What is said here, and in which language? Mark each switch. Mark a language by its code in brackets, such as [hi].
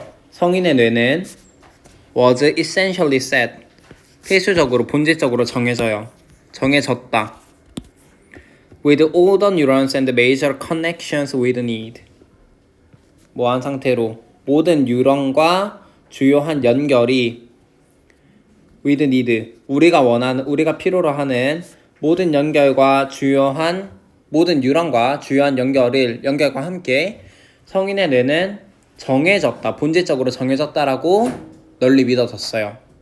[ko] 성인의 뇌는 [en] was essentially set. [ko] 필수적으로 본질적으로 정해졌다. [en] With all the neurons and major connections with need. [ko] 뭐한 상태로 모든 뉴런과 주요한 연결이 [en] with need. [ko] 우리가 필요로 하는 모든 연결과 주요한 모든 뉴런과 주요한 연결과 함께 성인의 뇌는 정해졌다. 본질적으로 정해졌다라고 널리 믿어졌어요.